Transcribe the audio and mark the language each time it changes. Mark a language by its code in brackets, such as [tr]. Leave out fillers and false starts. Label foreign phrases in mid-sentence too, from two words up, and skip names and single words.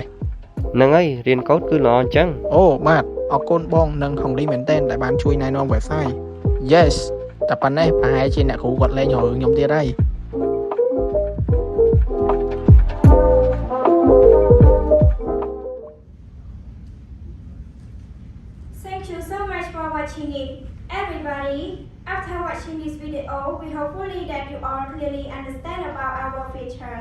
[km] ហ្នឹងហើយរៀនកូដគឺល្អអញ្ចឹង អូបាទអរគុណបងនិងហុងលីមែនតើដែលបានជួយណែនាំ [en] website Yes [km] តែប៉ុណ្ណេះប្រហែលជាអ្នកគ្រូគាត់លេងរឿងខ្ញុំទៀតហើយ [en] Thank you so much for watching it. Everybody, after watching this video, we hopefully that you all clearly understand about our features.